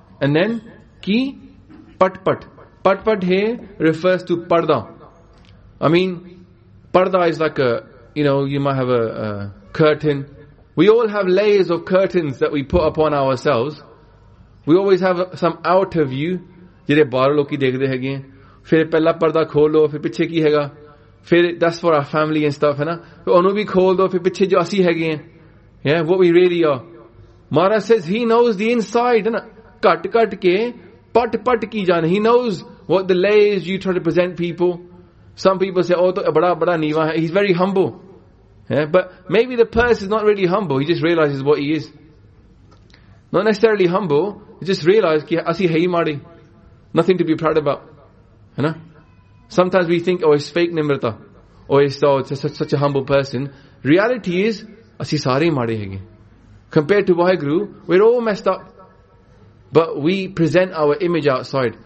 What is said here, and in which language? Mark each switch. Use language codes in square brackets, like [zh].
[en] And then, ki, pat, pat. Pat, pat here refers to parda. I mean, parda is like a, you know, you might have a curtain. We all have layers of curtains that we put upon ourselves. We always have some outer view. [pa] ਜਿਹੜੇ ਬਾਹਰੋਂ ਲੋਕੀ ਦੇਖਦੇ ਹੈ ਗਏ. ਫਿਰ ਪਹਿਲਾ ਪਰਦਾ ਖੋਲ੍ਹੋ, ਫਿਰ ਪਿੱਛੇ ਕੀ ਹੈ ਗਾ. [en] Phir, that's for our family and stuff, [pa] hai na. ਫਿਰ ਓਨੂੰ ਭੀ ਖੋਲ੍ਹੋ, ਫਿਰ ਪਿੱਛੇ ਜੋ ਅਸੀ ਹੈ ਗਏ. [en] Yeah, what we really are. Mara says he knows the inside. [pa] Cut, cut ke, pat, pat ki jaane. [en] He knows what the layers you try to present people. Some people say, oh, [pa] to bada, bada neeva hai. [en] He's very humble. Yeah, but maybe the person is not really humble. He just realizes what he is. Not necessarily humble. He just realizes, [pa] ਕਿ ਅਸੀ ਹੈ ਮਾੜੀ. [en] Nothing to be proud about. [pa] Hai na? [en] Sometimes we think, oh, it's fake nimrata. Oh, it's oh, such a humble person. Reality is, [pa] asi sare maade hain. [en] Compared to Vaheguru, we're all messed up. But we present our image outside.